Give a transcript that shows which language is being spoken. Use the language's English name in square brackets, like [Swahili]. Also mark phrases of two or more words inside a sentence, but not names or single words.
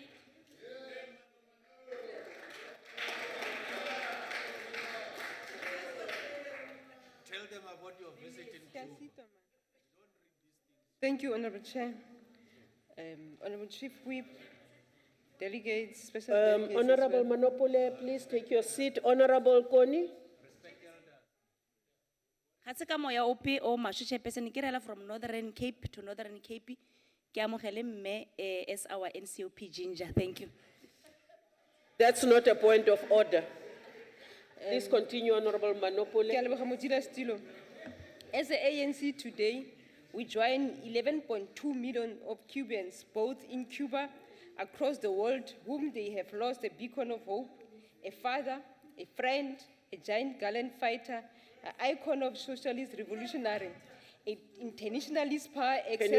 [English] Tell them about your visit in Cuba. Thank you, Honorable Chair. Honorable Chief Whip, delegates, special delegates. as Honorable well. Manopole, please take your seat. Honorable Koni. [Tswana] Ga se ka moya ope o masho, Chairperson, ke rela [English] from Northern Cape to Northern Cape. [Tswana] Ke amogele mme [English] as our NCOP ginger. Thank you. That's not a point of order. Please continue, Honorable Manopole. [Tswana] Ke a leboga Modula Stilo. [English] As the ANC today, we join 11.2 million of Cubans, both in Cuba, across the world, whom they have lost a beacon of hope, a father, a friend, a giant gallant fighter, an icon of socialist revolutionary, an internationalist par excellence,